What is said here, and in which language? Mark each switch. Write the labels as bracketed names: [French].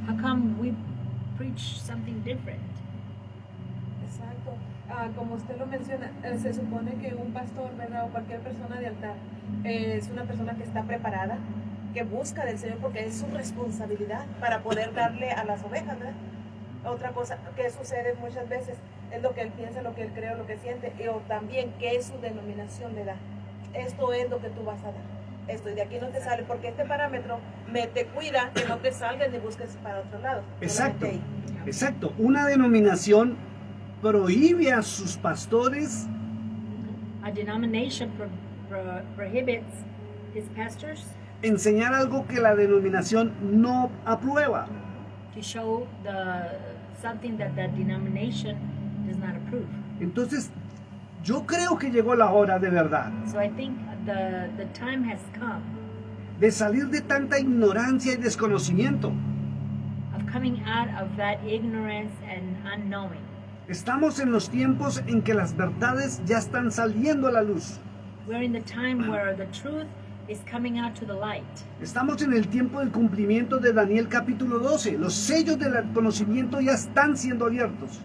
[English] how come we preach something different? [Spanish] Exacto. Como usted lo menciona, se supone que un pastor, ¿verdad? O cualquier persona de altar es una persona que está preparada, que busca del Señor porque es su responsabilidad para poder darle a las ovejas, ¿verdad? Otra cosa que sucede muchas veces es lo que él piensa, lo que él cree, lo que siente, o también qué es su denominación le da. Esto es lo que tú vas a dar. Esto, y de aquí no te sale, porque este parámetro te cuida que no te salgas ni busques para otro lado. Exacto, Solamente ahí. exacto. Una denominación prohíbe a sus pastores [English] A denomination prohibits his pastors [Spanish] enseñar algo que la denominación no aprueba. [English] to show something that the denomination does not approve. [Spanish] Entonces, yo creo que llegó la hora de verdad [English] So I think the time has come [Spanish] de salir de tanta ignorancia y desconocimiento. [English] of coming out of that ignorance and unknowing. [Spanish] Estamos en los tiempos en que las verdades ya están saliendo a la luz. [English] We're in the time where the truth is coming out to the light. [Spanish] Estamos en el tiempo del cumplimiento de Daniel capítulo 12. Los sellos del conocimiento ya están siendo abiertos.